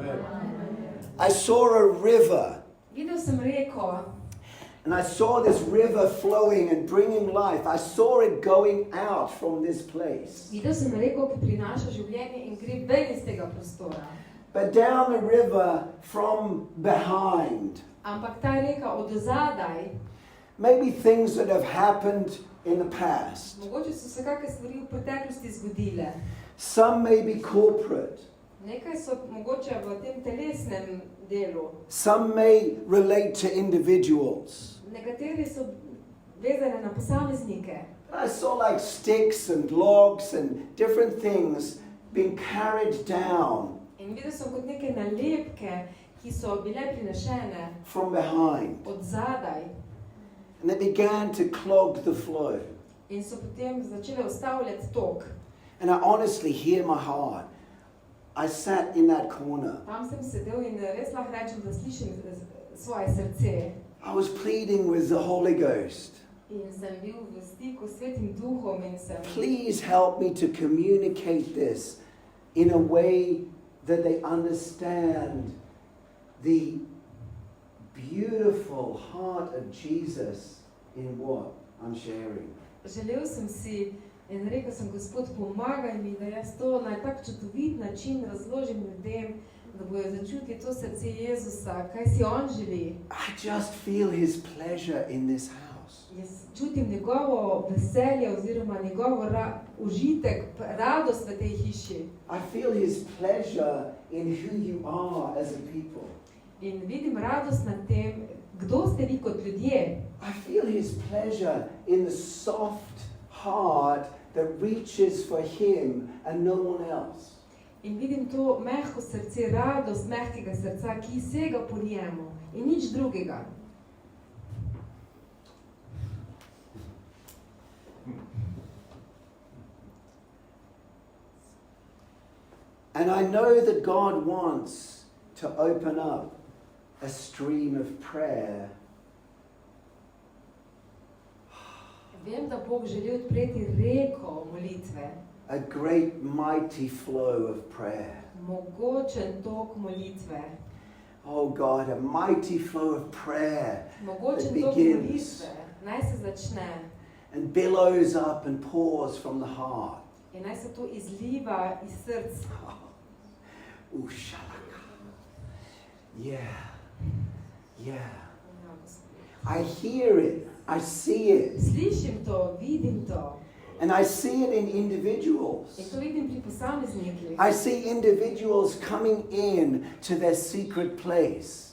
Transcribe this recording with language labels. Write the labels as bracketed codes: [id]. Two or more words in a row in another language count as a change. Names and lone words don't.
[en] I saw a river, [sl] Videl sem reko [en] and I saw this river flowing and bringing life. I saw it going out from this place. [sl] Videl sem reko, ki prinaša življenje in gre ven iz tega prostora. [en] But down the river from behind, [sl] Ampak ta reka od ozadaj, [en] maybe things that have happened in the past. [sl] mogoče so se kakšne stvari v preteklosti zgodile. [en] Some may be corporate. [sl] Nekaj so mogoče v tem telesnem delu. [en] Some may relate to individuals. [sl] Nekateri so vezane na posameznike. [en] I saw like sticks and logs and different things being carried down [sl] In videl sem kot neke nalepke, ki so bile prinešene [en] from behind. [sl] od zadaj [en] And they began to clog the flow. [sl] in so potem začele ustavljati tok. [en] And I honestly hear my heart. I sat in that corner. [sl] Tam sem sedel in res lahko rečem, da slišim svoje srce. [en] I was pleading with the Holy Ghost. [sl] In sem bil v stiku s Svetim Duhom in sem [en] Please help me to communicate this in a way that they understand the beautiful heart of Jesus in what I'm sharing. [sl] želel sem si in rekel sem, Gospod, pomagaj mi, da jaz to na tak čudovit način razložim ljudem, da bojo začutili to srce Jezusa, kaj si on želi. [en] I just feel His pleasure in this house. [sl] Jaz čutim njegovo veselje oziroma njegovo užitek, radost v tej hiši. [en] I feel His pleasure in who you are as a people. [sl] In vidim radost nad tem, kdo ste vi kot ljudje. [en] I feel His pleasure in the soft heart that reaches for Him and no one else. [sl] In vidim to mehko srce, radost mehkega srca, ki sega po njemu in nič drugega. [en] And I know that God wants to open up a stream of prayer. [sl] Vem, da Bog želi odpreti reko molitve, [en] A great mighty flow of prayer. [sl] mogočen tok molitve, [en] Oh God, a mighty flow of prayer [sl] mogočen [en] that [sl] tok [en] begins [sl] molitve. Naj se začne [en] and billows up and pours from the heart. [sl] in naj se to izliva iz src. Ooh, shalaka. [en] Yeah. Yeah. I hear it. I see it. [sl] Slišim to, vidim to [en] And I see it in individuals. [sl] in to vidim pri posameznikih. [en] I see individuals coming in to their secret place,